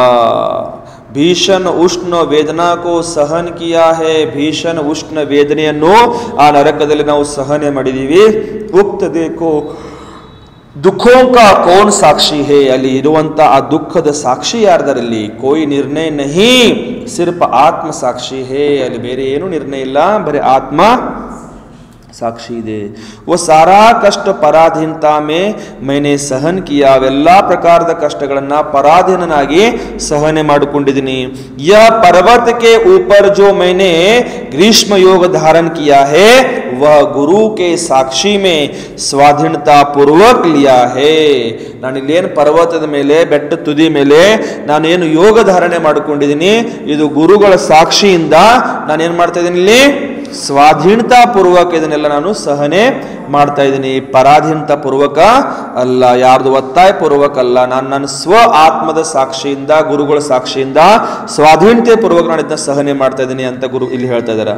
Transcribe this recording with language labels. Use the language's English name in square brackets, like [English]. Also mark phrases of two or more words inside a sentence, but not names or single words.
[Hindi] भीषण उष्ण वेदना को सहन किया है, [Kannada] ಭೀಷಣ ಉಷ್ಣ ವೇದನೆಯನ್ನು ಆ ನರಕದಲ್ಲಿ ನಾವು ಸಹನೆ ಮಾಡಿದೀವಿ. [Hindi] उक्त देको दुःखो का कौन साक्षी है, [Kannada] ಅಲ್ಲಿ ಇರುವಂತ ಆ ದುಃಖದ ಸಾಕ್ಷಿ ಯಾರ್ದರಲ್ಲಿ, [Hindi] कोई निर्णय नहीं, सिर्फ आत्म साक्षी है, [Kannada] ಅಲ್ಲಿ ಬೇರೆ ಏನು ನಿರ್ಣಯ ಇಲ್ಲ, ಬರೀ ಆತ್ಮ ಸಾಕ್ಷಿ ಇದೆ. [Hindi] वो सारा कष्ट पराधीनता में मैंने सहन किया, [Kannada] ಅವೆಲ್ಲಾ ಪ್ರಕಾರದ ಕಷ್ಟಗಳನ್ನ ಪರಾಧೀನನಾಗಿ ಸಹನೆ ಮಾಡಿಕೊಂಡಿದ್ದೀನಿ. [Hindi] यह पर्वत के ऊपर जो मैंने ग्रीष्म योग धारण किया है वह गुरु के साक्षी में स्वाधीनता पूर्वक लिया है. [Kannada] ನಾನು ಇಲ್ಲೇನು ಪರ್ವತದ ಮೇಲೆ, ಬೆಟ್ಟ ತುದಿ ಮೇಲೆ ನಾನೇನು ಯೋಗ ಧಾರಣೆ ಮಾಡಿಕೊಂಡಿದ್ದೀನಿ, ಇದು ಗುರುಗಳ ಸಾಕ್ಷಿಯಿಂದ ನಾನೇನ್ ಮಾಡ್ತಾ ಇದ್ದೀನಿ, ಇಲ್ಲಿ ಸ್ವಾಧೀನತಾ ಪೂರ್ವಕ ಇದನ್ನೆಲ್ಲ ನಾನು ಸಹನೆ ಮಾಡ್ತಾ ಇದ್ದೀನಿ. ಪರಾಧೀನತಾ ಪೂರ್ವಕ ಅಲ್ಲ, ಯಾರ್ದು ಒತ್ತಾಯ ಪೂರ್ವಕ ಅಲ್ಲ, ನಾನು ನನ್ನ ಸ್ವ ಆತ್ಮದ ಸಾಕ್ಷಿಯಿಂದ, ಗುರುಗಳ ಸಾಕ್ಷಿಯಿಂದ ಸ್ವಾಧೀನತೆ ಪೂರ್ವಕ ನಾನು ಇದನ್ನ ಸಹನೆ ಮಾಡ್ತಾ ಇದ್ದೀನಿ ಅಂತ ಗುರು ಇಲ್ಲಿ ಹೇಳ್ತಾ ಇದ್ದಾರೆ.